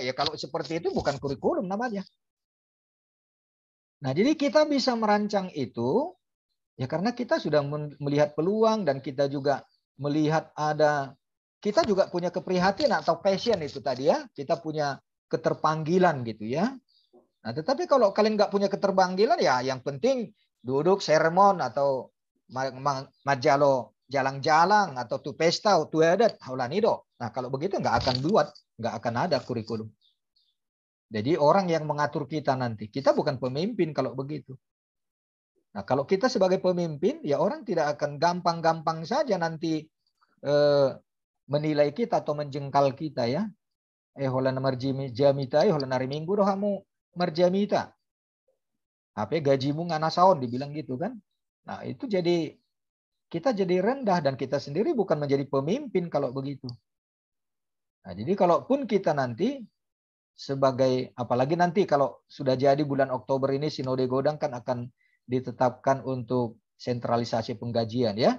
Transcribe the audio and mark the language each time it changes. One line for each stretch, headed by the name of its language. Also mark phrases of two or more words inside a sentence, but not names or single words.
Indonesian: Ya kalau seperti itu bukan kurikulum namanya. Nah, jadi kita bisa merancang itu ya karena kita sudah melihat peluang dan kita juga melihat kita juga punya keprihatinan atau passion itu tadi ya. Kita punya keterpanggilan gitu ya. Nah, tetapi kalau kalian nggak punya keterpanggilan ya yang penting duduk sermon atau
Batak Toba: majalo jalang-jalang
Indonesian: atau
Batak Toba: tu pesta tu adat haulanido.
Indonesian: Nah, kalau begitu nggak akan ada kurikulum. Jadi orang yang mengatur kita nanti, kita bukan pemimpin kalau begitu. Nah, kalau kita sebagai pemimpin, ya orang tidak akan gampang-gampang saja nanti menilai kita atau menjengkal kita ya.
Batak Toba: Holana marjamita, holana hari minggu dohamu marjamita.
Indonesian: Apa gajimu nganasaon dibilang gitu kan. Nah, itu kita jadi rendah dan kita sendiri bukan menjadi pemimpin kalau begitu. Nah, jadi kalaupun kita nanti sebagai, apalagi nanti kalau sudah jadi bulan Oktober ini Sinode Godang kan akan ditetapkan untuk sentralisasi penggajian ya.